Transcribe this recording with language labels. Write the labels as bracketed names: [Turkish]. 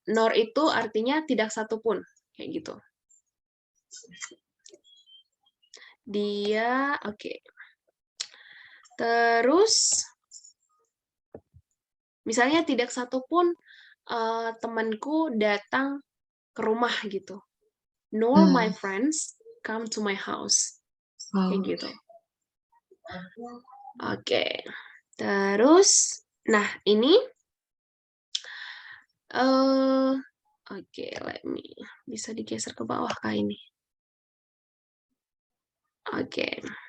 [Indonesian] Nor itu artinya tidak satupun. Kayak gitu. Dia, oke. Terus, misalnya tidak satupun temanku datang ke rumah gitu. [English] Nor my friends come to my house. [Indonesian] Kayak gitu. Oke. Terus, nah ini oke, [English] let me [Indonesian] bisa digeser ke bawah kah ini? Oke.